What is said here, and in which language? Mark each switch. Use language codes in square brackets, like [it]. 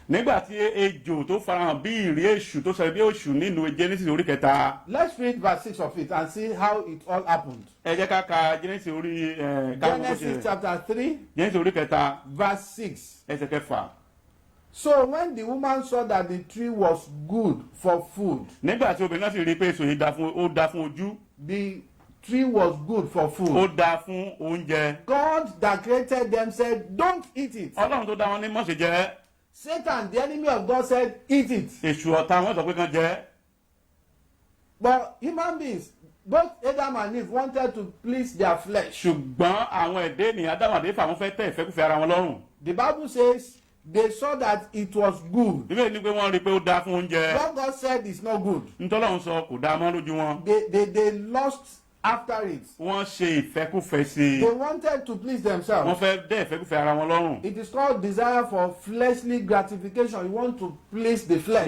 [yo] nígbà tí ejò tó farahàn bí ìrí èṣù tó sọ bí èṣù nínú Genesis orí kẹta. [en] Let's read verse 6 of it and see how it all happened. [yo] ẹ jẹ́ ká ka Genesis orí [en] Genesis chapter 3, [yo] Genesis orí kẹta [en] verse 6. [yo] ẹsẹ̀ kẹfà. [en] So when the woman saw that the tree was good for food, [yo] nígbà tí obìnrin náà sì rí i pé èso yìí ó dáa fún ojú, [en] the tree was good for [yo] ó [en] food. [yo] dáa fún oúnjẹ. [en] God that created them said, don't eat it. [yo] ọlọ́run tó dá wọn ní má ṣe jẹ. [en] Satan, the enemy of God, said, eat it. [yo] èṣù ọ̀tá wọn sọ pé kán jẹ. [en] But human beings, both Adam and Eve, wanted to please their flesh. [yo] ṣùgbọ́n àwọn ẹ̀dá ènìyàn Ádámù àti Éfà wọn fẹ́ tẹ́ ìfẹ́kùfẹ́ ara wọn lọ́rùn. [en] The Bible says they saw that it was good. [yo] bíbélì ní pé wọ́n rí i pé ó dáa fún oúnjẹ. [en] What God said is not good. [yo] ntọ́lọ́run sọ kò dáa mọ́ lójú wọn. [en] They lost after it. [yo] wọ́n ṣe ìfẹ́kúfẹ́ sí i. [en] They wanted to please themselves. [yo] wọ́n fẹ́ dẹ́ ìfẹ́kúfẹ́ ara wọn lọ́rùn. [en] It is called desire for fleshly gratification. You want to please the flesh.